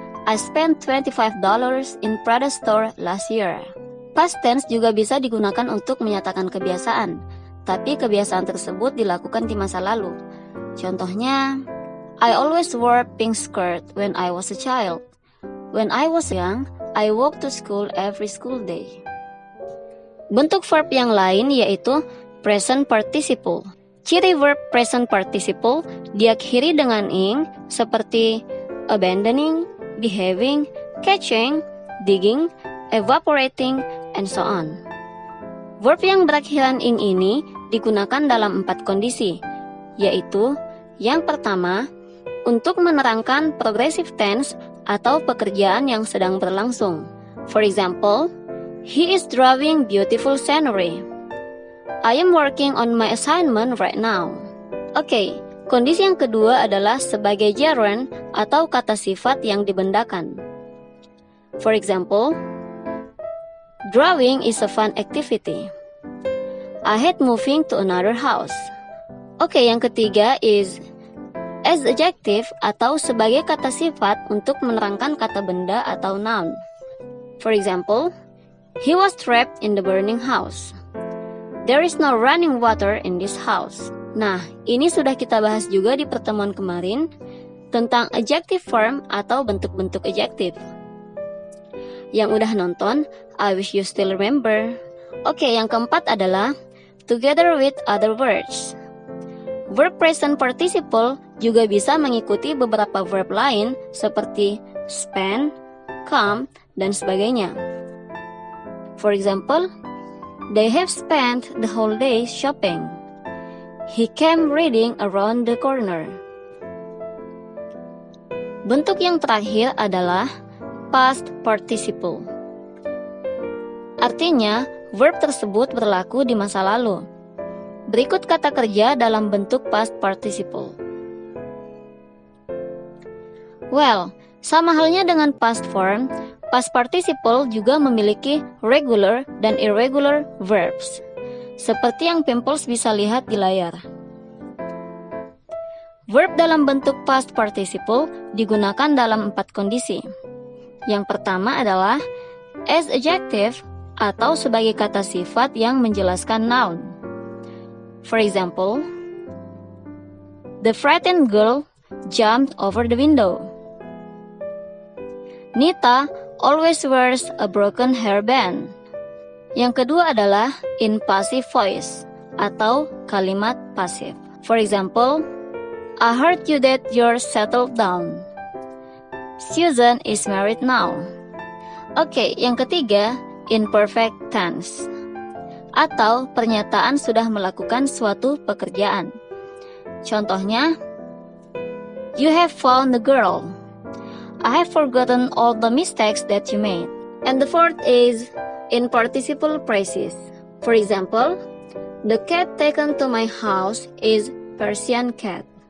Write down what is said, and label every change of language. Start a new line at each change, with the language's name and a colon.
English: I spent $25 in Prada store last year.
Indonesian: Past tense juga bisa digunakan untuk menyatakan kebiasaan, tapi kebiasaan tersebut dilakukan di masa lalu.
English: Contohnya, I always wore pink skirt when I was a child. When I was young, I walked to school every school day.
Indonesian: Bentuk verb yang lain yaitu present participle. Ciri verb present participle diakhiri dengan ing seperti abandoning, behaving, catching, digging, evaporating, and so on. Verb yang berakhiran ing ini digunakan dalam 4 kondisi, yaitu yang pertama, untuk menerangkan progressive tense atau pekerjaan yang sedang berlangsung.
English: For example, he is drawing beautiful scenery. I am working on my assignment right now.
Indonesian: Oke, kondisi yang kedua adalah sebagai gerund atau kata sifat yang dibendakan.
English: For example, drawing is a fun activity. I hate moving to another house.
Indonesian: Oke, yang ketiga is as adjective atau sebagai kata sifat untuk menerangkan kata benda atau noun.
English: For example, he was trapped in the burning house. There is no running water in this house.
Indonesian: Nah, ini sudah kita bahas juga di pertemuan kemarin tentang adjective form atau bentuk-bentuk adjektif. Yang udah nonton,
English: I wish you still remember.
Indonesian: Oke, yang keempat adalah
English: together with other words.
Indonesian: Verb present participle juga bisa mengikuti beberapa verb lain seperti spend, come, dan sebagainya.
English: For example, they have spent the whole day shopping. He came reading around the corner.
Indonesian: Bentuk yang terakhir adalah past participle. Artinya, verb tersebut berlaku di masa lalu. Berikut kata kerja dalam bentuk past participle. Well, sama halnya dengan past form, past participle juga memiliki regular dan irregular verbs, seperti yang Pimples bisa lihat di layar. Verb dalam bentuk past participle digunakan dalam 4 kondisi. Yang pertama adalah as adjective atau sebagai kata sifat yang menjelaskan noun.
English: For example, the frightened girl jumped over the window. Nita always wears a broken hairband.
Indonesian: Yang kedua adalah in passive voice atau kalimat pasif.
English: For example, I heard you that you're settled down. Susan is married now.
Indonesian: Oke, yang ketiga in perfect tense atau pernyataan sudah melakukan suatu pekerjaan.
English: Contohnya, you have found the girl. I have forgotten all the mistakes that you made. And the fourth is in participle phrases. For example, the cat taken to my house is Persian cat.